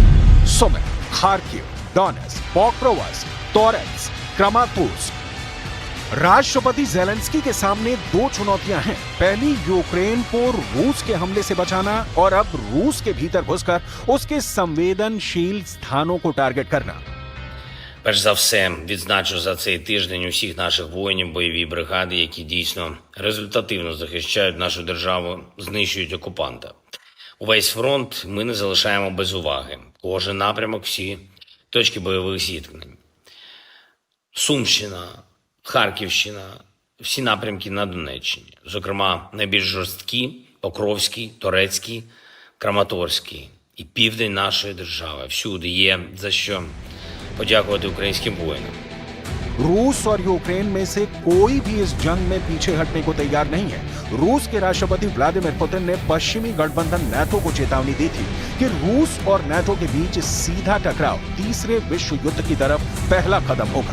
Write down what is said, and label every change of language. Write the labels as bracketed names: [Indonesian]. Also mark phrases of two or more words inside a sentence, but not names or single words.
[Hindi] सुमी, खार्किव, डोनेट्स्क, पोक्रोव्स्क, टोरेट्स, क्रामातोर्स्क। राष्ट्रपति ज़ेलेंस्की के सामने दो चुनौतियां हैं। पहली, यूक्रेन को रूस के हमले से बचाना और अब रूस के भीतर घुसकर उसके संवेदनशील स्थानों को टारगेट करना। [Ukrainian] Перш за все, відзначу за цей тиждень усіх наших воїнів, бойові бригади, які дійсно результативно захищають нашу державу, знищують окупанта. Увесь фронт ми не залишаємо без уваги. Кожен напрямок, всі точки бойових зіткнень. Сумщина, Харківщина, всі напрямки на Донеччині. Зокрема, найбільш жорсткі – Покровський, Торецький, Краматорський. І південь нашої держави. Всюди є за що подякувати українським воїнам. [Hindi] रूस और यूक्रेन में से कोई भी इस जंग में पीछे हटने को तैयार नहीं है। रूस के राष्ट्रपति व्लादिमीर पुतिन ने पश्चिमी गठबंधन नाटो को चेतावनी दी थी कि रूस और नाटो के बीच सीधा टकराव तीसरे विश्व युद्ध की तरफ पहला कदम होगा।